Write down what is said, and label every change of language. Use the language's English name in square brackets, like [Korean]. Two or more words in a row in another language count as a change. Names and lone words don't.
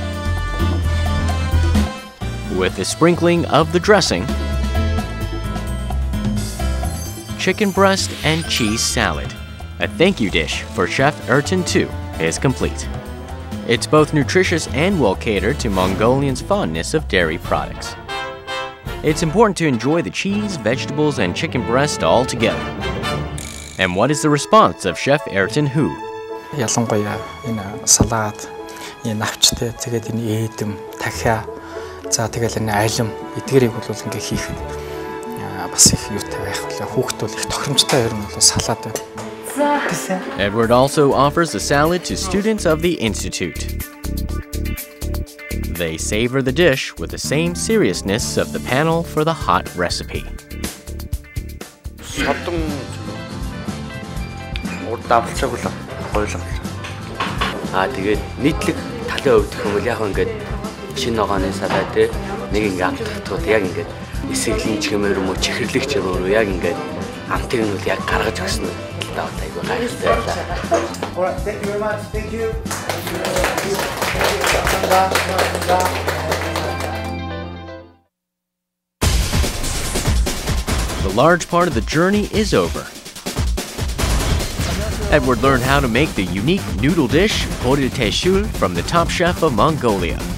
[English] With the sprinkling of the dressing, chicken breast and cheese salad, a thank you dish for Chef Ep09, is complete. It's both nutritious and well catered to Mongolians' fondness of dairy products. It's important to enjoy the cheese, vegetables, and chicken breast all together. And what is the response of Chef Ep09? [Mongolian] ялангуяа энэ салаад, энэ навчтай, тэгээд энэ эдэм, дахиа, за тэгэл энэ алим эдгэрийг бол ингээ хийхэд бас их юутай байх вэ? Хүүхэд бол их тохиромжтой ер нь бол салаад байна. [English] Edward also offers the salad to students of the Institute. They savor the dish with the same seriousness of the panel for the hot recipe. [Mongolian] Тэгээд нийтлэг талын хувьд гэх юм бол яг ингээд шинэ ногооны салаад нэг ингээд амтгахтууд яг ингээд эсэглэн чимээр юм уу чихэрлэгч юм уу яг ингээд амтыг нь бол яг гаргаж өгсөн нь талтай айгүй гайхалтай байлаа. [English] Alright, thank you very much. Thank you. The large part of the journey is over. Edward learned how to make the unique noodle dish, Hurhug, from the top chef of Mongolia.